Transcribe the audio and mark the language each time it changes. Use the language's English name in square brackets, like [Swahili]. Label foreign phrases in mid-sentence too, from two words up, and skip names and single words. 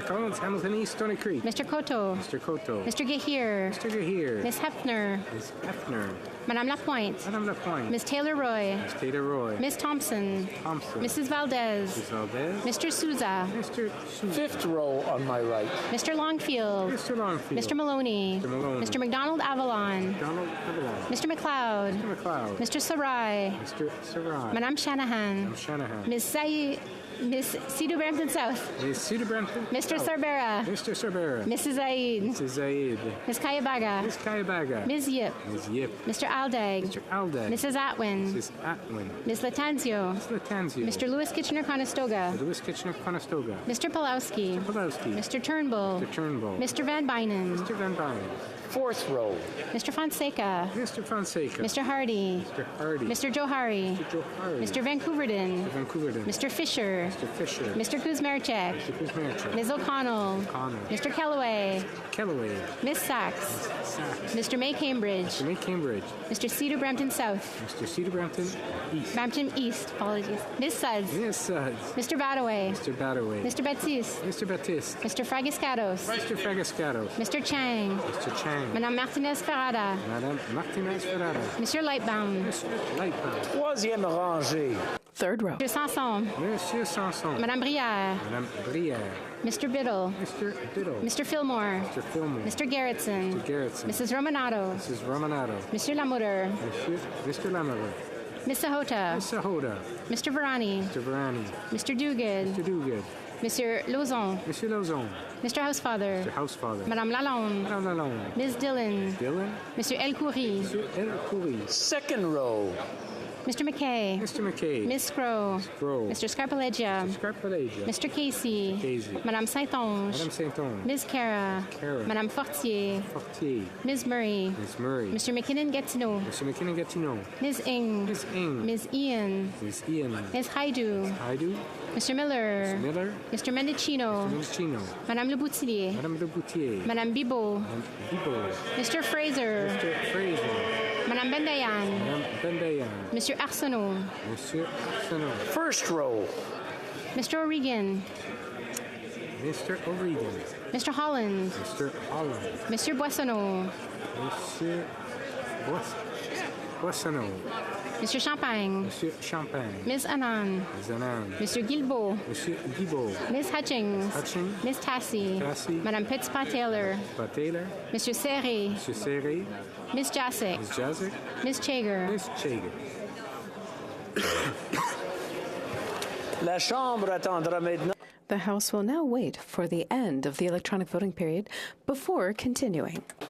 [English] Collins, Hamilton East, Stony Creek. Mr. Cotto. Mr. Cotto. Mr. Gahir. Mr. Gahir. Ms. Hefner. Ms. Hefner. Madame Lapointe. Madame Lapointe. Ms. Taylor-Roy. Ms. Taylor-Roy. Ms. Thompson. Thompson. Mrs. Valdez. Mrs. Valdez. Mr. Souza. Mr. Souza. Fifth row on my right. Mr. Longfield. Mr. Longfield. Mr. Maloney. Mr. Maloney. Mr. McDonald Avalon. Donald Avalon. Mr. McLeod. Mr. McLeod. Mr. Sarai. Mr. Sarai. Madame Shanahan. Madame Shanahan. Ms. Cedar Brampton South. Ms. Cedar Brampton. Mr. Sarbera. Mr. Sarbera. Mrs. Zaid. Mrs. Zaid. Ms. Kayabaga. Ms. Kayabaga. Ms. Yip. Ms. Yip. Mr. Aldag. Mr. Aldag. Mrs. Atwin. Mrs. Atwin. Ms. Latanzio. Ms. Latanzio. Mr. Lewis Kitchener-Conestoga. Lewis Kitchener-Conestoga. Mr. Pulowski. Mr. Pulowski. Mr. Turnbull. Mr. Turnbull. Mr. Van Bynen. Mr. Van Bynen. Fourth row. Mr. Fonseca. Mr. Fonseca. Mr. Hardy. Mr. Hardy. Mr. Johari. Mr. Johari. Mr. Vancouverden. Mr. Vancouverden. Mr. Fisher. Mr. Fisher. Mr. Kuzmarchek. Mr. Kuzmarchuk. Ms. O'Connell. O'Connell. Mr. Kellaway. Kellaway. Ms. Sachs. Sachs. Mr. May Cambridge. Mr. May Cambridge. Mr. Cedar Brampton South. Mr. Cedar Brampton East. Brampton East, apologies. Ms. Suds. Ms. Suds. Mr. Badaway. Mr. Badaway. Mr. Baptiste. Mr. Baptiste. Mr. Fragiscados. Mr. Fragascados. Mr. Chang. Mr. Chang. Madame Martinez Ferrada. Madame Martinez Ferrara. Monsieur Lightbound. Mr. Lightbound. [French] Troisième rangée. [English] Third row. Monsieur Sanson. Monsieur Sanson. Madame Brière. Madame Brière. Mr. Biddle. Mr. Biddle. Mr. Fillmore. Mr. Fillmore. Mr. Garrettson. Mr. Garrettson. Mrs. Romanato. Mrs. Romanato. Monsieur Lamour. Mr. Lamour. Miss Sahota. Miss Sahota. Mr. Varani. Mr. Varani. Mr. Duguid. Mr. Duguid. Monsieur Lauzon. Monsieur Lauzon. Mr. Housefather. Mr. Housefather. Madame Lalonde. Madame Lalonde. Ms. Dillon. Dillon. Monsieur El Khoury. Monsieur El Khoury. Second row. Mr. McKay. Mr. McKay. Miss Scrow. Scrow. Mr. Scarpalegia. Mr. Scarpalegia. Mr. Casey. Casey. Madame Saint-Onge. Madame Saint-Onge. Ms. Cara. Cara. Madame Fortier. Fortier. Ms. Murray. Miss Murray. Mr. McKinnon-Gatineau. Mr. McKinnon-Gatineau. Ms. Ing. Miss Ing. Ms. Ian. Miss Ian. Ms. Haidu. Haidu. Mr. Miller. Mr. Miller. Mr. Mendicino. Mr. Mendicino. Madame Le Boutillier. Madame Le Boutier. Madame Bibot. Madame Bibot. Mr. Fraser. Mr. Fraser. Madame Bendayan. Madame Bendayan. Monsieur Arsenault. Monsieur Arsenault. First row. Mr. O'Regan. Mr. O'Regan. Mr. Holland. Mr. Holland. Monsieur Boissonneau. Monsieur Boissonneau. Monsieur Champagne. Monsieur Champagne. Ms. Annan. Ms. Annan. Monsieur Guilbeault. Monsieur Guibault. Ms. Hutchings. Hutchings. Ms. Tassie. Tassie. Madame Petitpas-Taylor. Pat Taylor. Monsieur Serré. Monsieur Serré. Ms. Jasic. Ms. Jazik. Ms. Chager. Ms. Chager. [French] La Chambre attendra maintenant. [English] The House will now wait for the end of the electronic voting period before continuing.